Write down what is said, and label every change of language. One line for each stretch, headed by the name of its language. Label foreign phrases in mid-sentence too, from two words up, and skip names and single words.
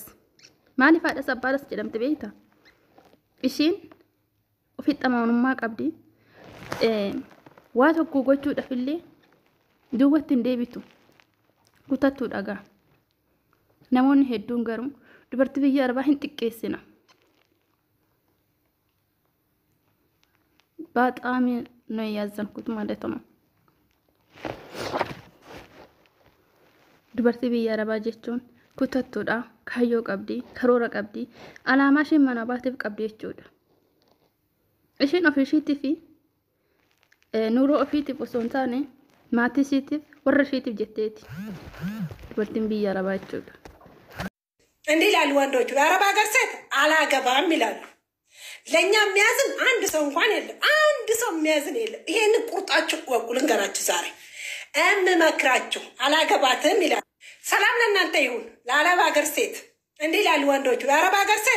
Oromo: Maaliif haadhas abbaadhas jedhamti beektaa? Ishiin ofitti amanamummaa qabdi. Waa tokko gochuudhaaf illee duwwatti hin deebitu. Kutattuu dhagaa. Namoonni hedduun garuu dubartii biyya Arabaa hin xiqqeessina.
Amharic: በጣም ነው ያዘንኩት ማለት ነው።
Oromo: dubartii biyya Arabaa jechuun kutattuudha, kaayyoo qabdi, karoora qabdi, alaamaa isheen mana baatiif qabdi jechuudha. Isheen ofiishiitii fi nuuroo ofiitiif osoo hin taane maatii ishiitiif warra ishiitiif jetteeti dubartiin biyya Arabaa jechuudha.
Amharic: እንዲህ ይላሉ ወንዶቹ የአረብ ሀገር ሴት አላገባም ይላሉ። ለኛ የሚያዝን አንድ ሰው እንኳን የለም። አንድ ሰው የሚያዝን የለም። ይሄን ቁርጣችሁ ወቁ ልንገራችሁ ዛሬ እምመክራችሁ አላገባትም ይላሉ። ሰላም ለእናንተ ይሁን። ለአረብ ሀገር ሴት እንዲህ ይላሉ ወንዶቹ የአረብ ሀገር ሴት